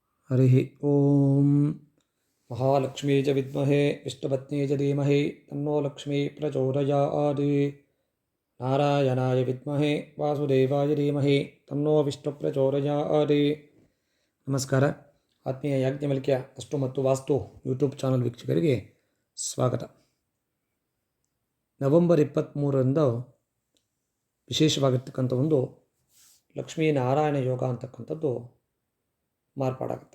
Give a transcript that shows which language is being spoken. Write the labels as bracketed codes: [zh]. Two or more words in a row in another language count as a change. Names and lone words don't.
[sa] ಹರಿ ಓಂ. ಮಹಾಲಕ್ಷ್ಮೀ ಚ ವಿದ್ಮಹೇ ವಿಷ್ಣುಪತ್ನಿ ಚ ಧೀಮಹಿ ತನ್ನೋ ಲಕ್ಷ್ಮೀ ಪ್ರಚೋದಯಾತ್. ನಾರಾಯಣಾಯ ವಿದ್ಮಹೇ ವಾಸುದೇವಾಯ ಧೀಮಹಿ ತನ್ನೋ ವಿಷ್ಣು ಪ್ರಚೋದಯಾತ್. [kn] ನಮಸ್ಕಾರ. ಆತ್ಮೀಯ ಯಾಜ್ಞವಲ್ಕ್ಯ ಅಷ್ಟು ಮತ್ತು ವಾಸ್ತು ಯೂಟ್ಯೂಬ್ ಚಾನಲ್ ವೀಕ್ಷಕರಿಗೆ ಸ್ವಾಗತ. ನವೆಂಬರ್ 23ರಿಂದ ವಿಶೇಷವಾಗಿರ್ತಕ್ಕಂಥ ಒಂದು ಲಕ್ಷ್ಮೀನಾರಾಯಣ ಯೋಗ ಅಂತಕ್ಕಂಥದ್ದು ಮಾರ್ಪಾಡಾಗುತ್ತೆ.